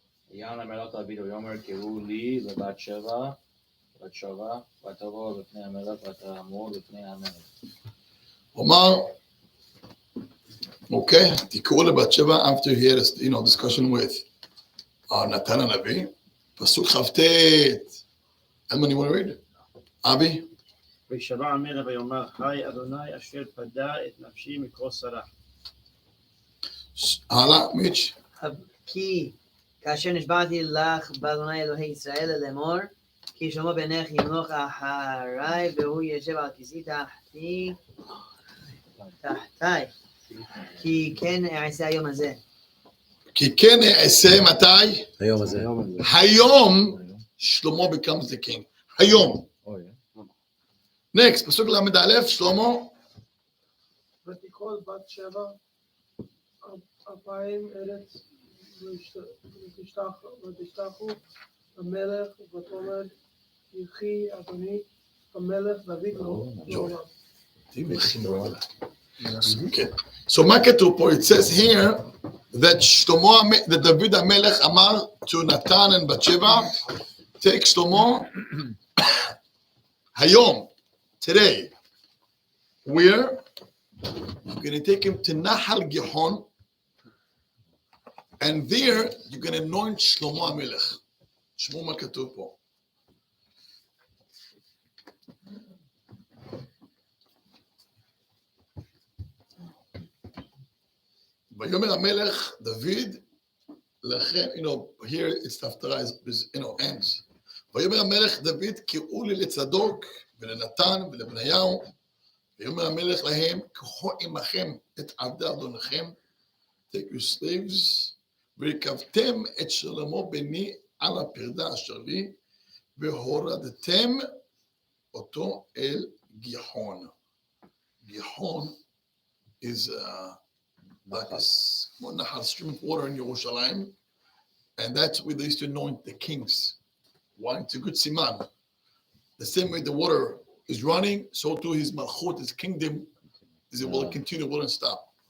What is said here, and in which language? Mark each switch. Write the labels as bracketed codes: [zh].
[he] יען המלך דוד ויאמר קראו לי לבת שבע ותבוא לפני המלך ותעמוד לפני המלך. [en] Omar, okay, [he] תקראו לבת שבע [en] after he had a discussion with Natan Navi. Pasuk Chavtet. Admoni, you want to read? Abi? [he] וישבע המלך ויאמר חי אדוני אשר פדה את נפשי מכל שרה. הלאה, מיץ'. כי כאשר נשבעתי לך באדוני אלוהי ישראל לאמור, כי שלמה בנך ימלוך אחריי והוא ישב על כיסאי תחתיי, כי כן אעשה היום הזה. כי כן אעשה מתי? היום הזה. היום [en] שלמה becomes the king. [he] היום. [en] Next, פסוק ל"א, שלמה. [he] ותיכון בת שבע 2000 ארץ ותשתחו המלך ותאמר יחי אדוני המלך דוד לעולם. [en] Okay. So [he] מה כתוב פה? [en] It says here that David HaMelech אמר to Natan and Bathsheba, take Shlomo היום, today. Where? You're going to take him to Nahal Gihon, and there you're going to anoint Shlomo HaMelech. [he] שמעו מה כתוב פה. ויאמר המלך דוד לכם, [en] here it's Hatorah is ends. [he] ויאמר המלך דוד קראו לי לצדוק ולנתן ולבניהו, ויאמר המלך להם קחו עמכם את עבדי אדונכם, [en] take your slaves, [he] ורכבתם את שלמה בני על הפרדה אשר לי, והורדתם אותו אל גיחון. [en] גיחון is like a stream of water in Yerushalayim, and that's where they used to anoint the kings. Why? It's a good siman. The same way the water is running, so too his malchut, his kingdom, it will continue, won't stop.